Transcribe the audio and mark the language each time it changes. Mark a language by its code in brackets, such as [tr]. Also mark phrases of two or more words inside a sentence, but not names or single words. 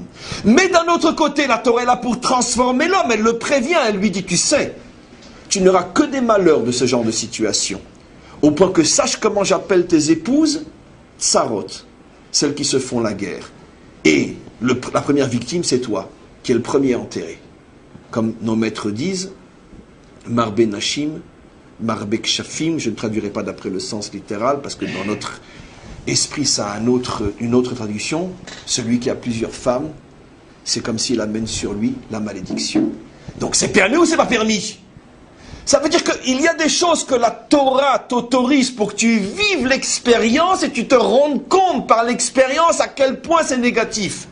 [fr] Mais d'un autre côté, la Torah est là pour transformer l'homme, elle le prévient, elle lui dit, tu sais, tu n'auras que des malheurs de ce genre de situation, au point que sache comment j'appelle tes épouses, tsarot, celles qui se font la guerre. Et la première victime, c'est toi, qui est le premier enterré. Comme nos maîtres disent, [he] מרבה נשים מרבה כשפים, [fr] je ne traduirai pas d'après le sens littéral, parce que dans notre esprit, ça a une autre traduction. Celui qui a plusieurs femmes, c'est comme s'il amène sur lui la malédiction. Donc c'est permis ou c'est pas permis? Ça veut dire qu'il y a des choses que la Torah t'autorise pour que tu vives l'expérience et tu te rendes compte par l'expérience à quel point c'est négatif.